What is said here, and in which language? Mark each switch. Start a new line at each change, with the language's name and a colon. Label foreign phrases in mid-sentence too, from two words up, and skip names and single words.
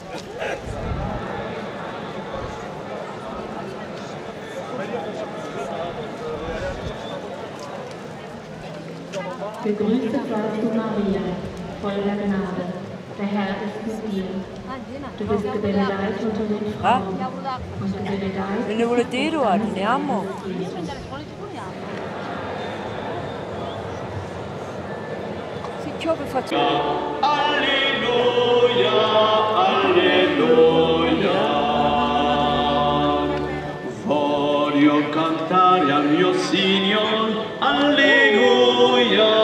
German: Gegrüßet seist du, Maria, voll der Gnade. Der Herr ist mit dir. Du bist gebenedeit unter den Frauen, und gebenedeit ist die Frucht deines Leibes, Jesus.
Italian: Alleluia, alleluia. Voglio cantare al mio Signore, alleluia.